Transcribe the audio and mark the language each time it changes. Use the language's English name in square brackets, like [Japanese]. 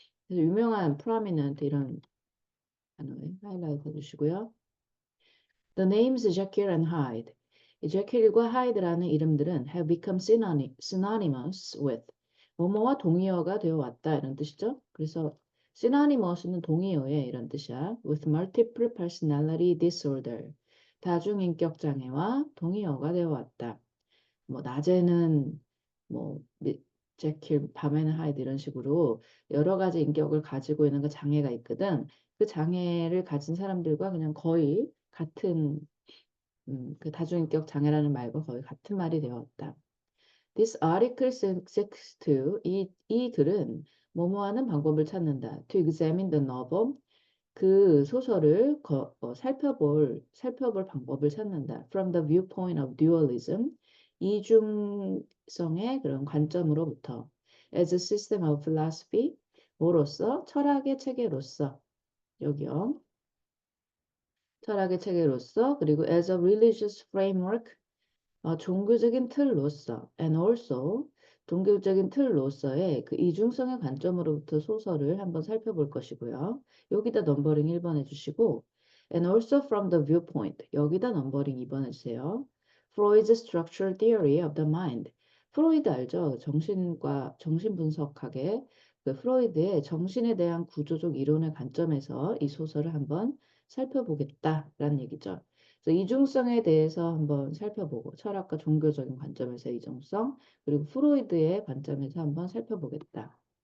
[Korean] 그래서 유명한 prominent 이런 단어에 하이라이트 해주시고요. [English] The names Jekyll and Hyde. [Korean] 이 제킬과 하이드라는 이름들은 [English] have become synonymous with [Korean] 뭐뭐와 동의어가 되어 왔다 이런 뜻이죠. 그래서 synonymous는 동의어에 이런 뜻이야. [English] with multiple personality disorder. [Korean] 다중인격 장애와 동의어가 되어 왔다. 뭐 낮에는 뭐 제킬, 밤에는 하이드 이런 식으로 여러 가지 인격을 가지고 있는 그 장애가 있거든. 그 장애를 가진 사람들과 그냥 거의 같은 그 다중인격 장애라는 말과 거의 같은 말이 되었다. [English] This article seeks to [Korean] 이 글은 뭐뭐하는 방법을 찾는다. [English] To examine the novel [Korean] 그 소설을 살펴볼 방법을 찾는다. [English] From the viewpoint of dualism [Korean] 이중성의 그런 관점으로부터 [English] as a system of philosophy [Korean] 뭐로서 철학의 체계로서 여기요. 철학의 체계로서 그리고 [English] as a religious framework [Korean] 종교적인 틀로서 [English] and also [Korean] 종교적인 틀로서의 그 이중성의 관점으로부터 소설을 한번 살펴볼 것이고요. 여기다 넘버링 1번 해주시고 [English] and also from the viewpoint [Korean] 여기다 넘버링 2번 해주세요. [English] Freud's structural theory of the mind [Korean] 프로이드 알죠? 정신 분석학의 그 프로이드의 정신에 대한 구조적 이론의 관점에서 이 소설을 한번 살펴보겠다라는 얘기죠. 그래서 이중성에 대해서 한번 살펴보고 철학과 종교적인 관점에서 이중성 그리고 프로이드의 관점에서 한번 살펴보겠다.